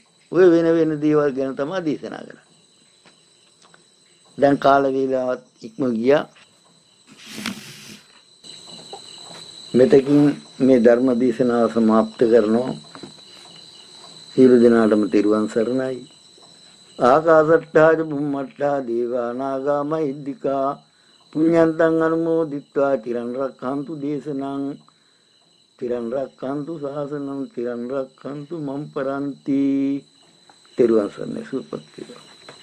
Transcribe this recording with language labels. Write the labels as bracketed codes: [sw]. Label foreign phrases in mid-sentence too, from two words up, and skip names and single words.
[si] ඔය වෙන දේවල් ගැන තමයි දේශනා කරන්නේ. දැන් කාල වේලාවත් ඉක්ම ගියා. මෙතකින් මේ ධර්ම දේශනාව සමාප්ත කරනවා. සියලු දෙනාටම තෙරුවන් සරණයි. [pi] ආකාශට්ටා බුම්මට්ටා දේවා නාග මහිද්దికා පුඤ්ඤන්තං අනුමෝදිත්වා තිරන් රක්ඛන්තු දේශනං තිරන් රක්ඛන්තු සාසනං තිරන් රක්ඛන්තු මම් පරන්ති. [si] තෙරුවන් සරණයි. සුවපත් වේවා.